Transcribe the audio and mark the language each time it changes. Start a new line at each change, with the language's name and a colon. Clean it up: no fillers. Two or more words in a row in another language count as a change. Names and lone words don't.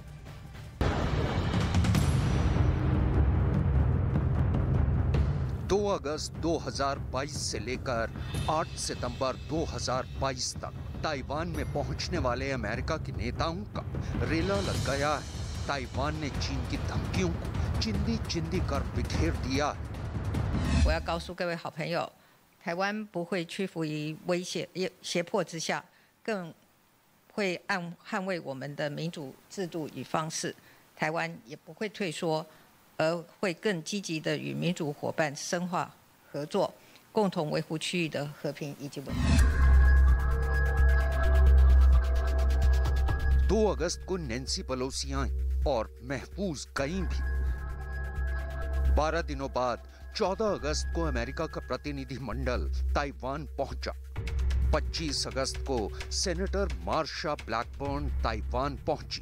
Hindi: 2 अगस्त 2022 से लेकर 8 सितंबर 2022 तक ताइवान में पहुंचने वाले अमेरिका के नेताओं का रेला लग गया है। ताइवान ने चीन की धमकियों को चिंदी चिंदी कर बिखेर दिया है।
Chinese: 我要告诉各位好朋友，台湾不会屈服于威胁、胁迫之下，更会捍卫我们的民主制度与方式。台湾也不会退缩，而会更积极的与民主伙伴深化合作，共同维护区域的和平以及稳定。
Hindi: 2 अगस्त को नैन्सी पेलोसी आई और महफूज गई भी। 12 दिनों बाद 14 अगस्त को अमेरिका का प्रतिनिधि मंडल ताइवान पहुंचा। 25 अगस्त को सेनेटर मार्शा ब्लैकबर्न ताइवान पहुंची।